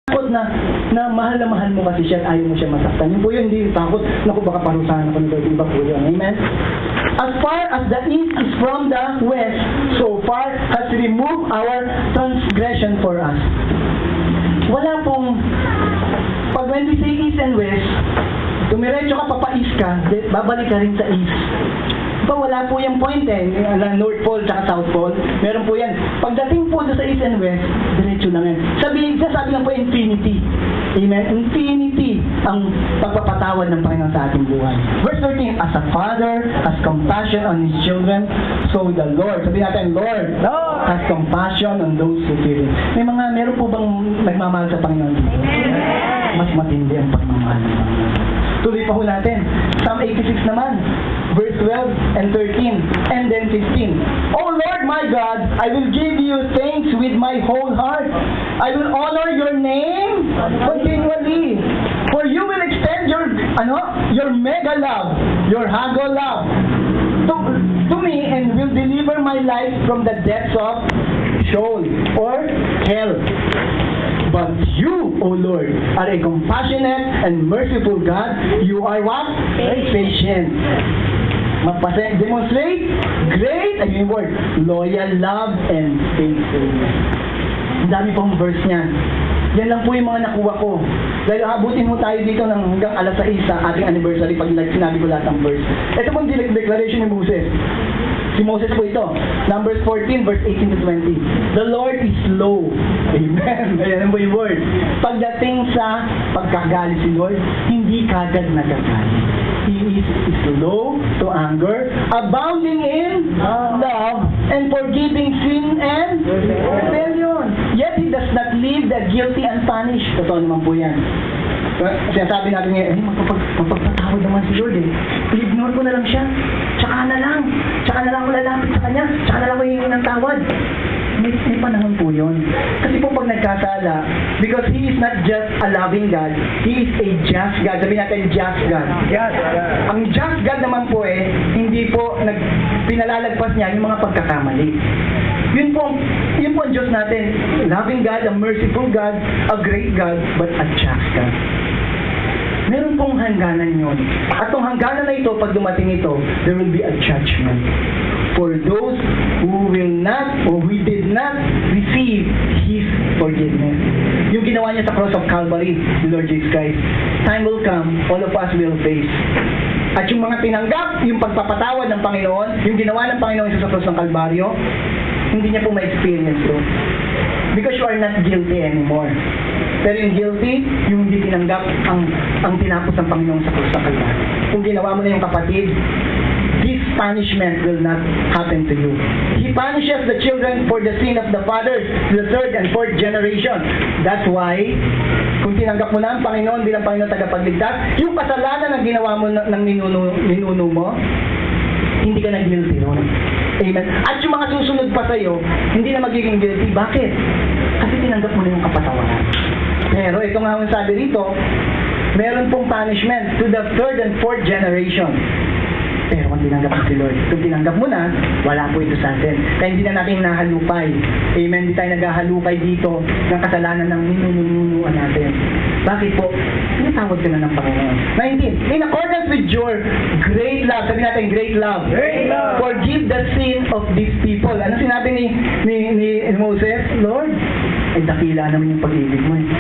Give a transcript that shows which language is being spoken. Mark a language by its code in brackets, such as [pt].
[tl] takot na mahal mo kasi siya at ayaw mo siya masaktan. Yun po yun, hindi takot, naku baka parusahan ako nito, iba po yun. Amen? [en] As far as the east is from the west, so far has removed our transgression for us. [tl] Wala pong, pag [en] when we say east and west, [tl] dumiretso ka, papais ka, babalik ka rin sa east. Wala po yung point North Pole at South Pole. Meron po yan. Pagdating po sa East and West, diretso lang yan. Sabi lang po infinity. Amen? Infinity ang pagpapatawad ng Panginoon sa ating buhay. [en] Verse 13, as a father has compassion on his children, so the Lord, [tl] sabi natin, [en] Lord has compassion on those who fear him. [tl] Meron po bang nagmamahal sa Panginoon dito? Mas matindi ang pagmamahal ng Panginoon. Tuloy pa ho natin. Psalm 86 naman. Verse 12 and 13 and then 15. [en] O Lord my God, I will give you thanks with my whole heart. I will honor your name continually. For you will extend your mega love, your hago love to me and will deliver my life from the depths of Sheol or hell. But you, O Lord, are a compassionate and merciful God. You are what? Patient. Demonstrate great, loyal love and faithfulness. [tl] Ang dami pong verse niyan. Yan lang po yung mga nakuha ko. Dahil habutin mo tayo dito ng hanggang alas 6 sa ating anniversary pag sinabi ko lahat ng verse. Ito pong declaration ni Moses. Si Moses po ito. [en] Numbers 14, verse 18 to 20. The Lord is slow. Amen. [tl] Ayan po yung word. Pagdating sa pagkagalit si Lord, hindi kagad nagagalit. [en] He is slow to anger, abounding in love, and forgiving sin and rebellion. Yet He does not leave the guilty unpunished. [tl] Totoo naman po yan. Sinasabi natin ngayon, mapagpatawad naman si Lord I-ignore ko na lang siya. Tsaka na lang ako lalapit sa Kanya. Tsaka na lang ako hihingi ng tawad. May panahon po yun. Kasi po pag nagkasala, [en] because He is not just a loving God, He is a just God. [tl] Sabihin natin, [en] just God. Yes. [tl] Ang just God naman po hindi po pinalalagpas niya yung mga pagkakamali. Yun po ang Diyos natin. [en] Loving God, a merciful God, a great God, but a just God. [tl] Meron pong hangganan yun. At kung hangganan na ito, pag dumating ito, [en] there will be a judgment for those who will not or who did not receive His forgiveness. [tl] Yung ginawa niya sa [en] cross of Calvary, the Lord Jesus Christ, time will come, all of us will face. [tl] At yung mga tinanggap, yung pagpapatawad ng Panginoon, yung ginawa ng Panginoon sa cross ng Calvario, hindi niya po ma-experience ito. [en] Because you are not guilty anymore. [tl] Pero yung guilty, yung hindi tinanggap ang tinapos ng Panginoon sa krus ng Kalbaryo. Kung ginawa mo na yung kapatid, [en] this punishment will not happen to you. He punishes the children for the sin of the fathers to the third and fourth generation. That's why, [tl] kung tinanggap mo na ang Panginoon bilang Panginoon tagapagligtas, yung kasalanan na ginawa mo ng ninuno mo, hindi ka na guilty ron. Amen. At yung mga susunod pa sa'yo, hindi na magiging guilty. Bakit? Kasi tinanggap mo na yung kapatawaran. Pero ito nga ang sabi rito, meron pong punishment [en] to the third and fourth generation. [tl] Pero kung tinanggap mo si Lord, kung tinanggap mo na, wala po ito sa atin. Kaya hindi na natin nahalukay. Amen. Hindi tayo naghahalukay dito ng kasalanan ng ninununuan natin. Bakit po? Tinatawad ka na ng Panginoon. 19. [en] In accordance with your great love, [tl] sabi natin [en] great love. Great love. Forgive the sin of these people. [tl] Ano sinabi ni Moses? Lord, ay dakila naman yung pag-ibig mo.